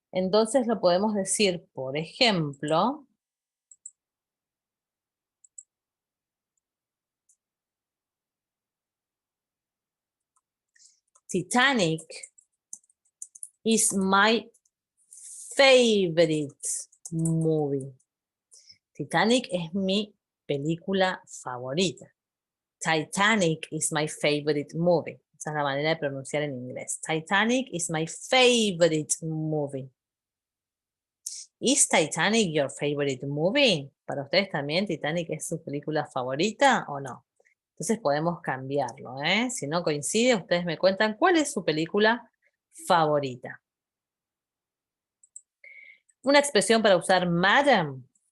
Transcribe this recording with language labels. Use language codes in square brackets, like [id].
[es] Entonces lo podemos decir, por ejemplo, [en] Titanic is my favorite movie. [es] Titanic es mi película favorita. [en] Titanic is my favorite movie. [es] Esa es la manera de pronunciar en inglés. [en] Titanic is my favorite movie. ¿Is Titanic your favorite movie? [es] ¿Para ustedes también Titanic es su película favorita o no? Entonces podemos cambiarlo, ¿eh? Si no coincide, ustedes me cuentan cuál es su película favorita. Una expresión para usar madam.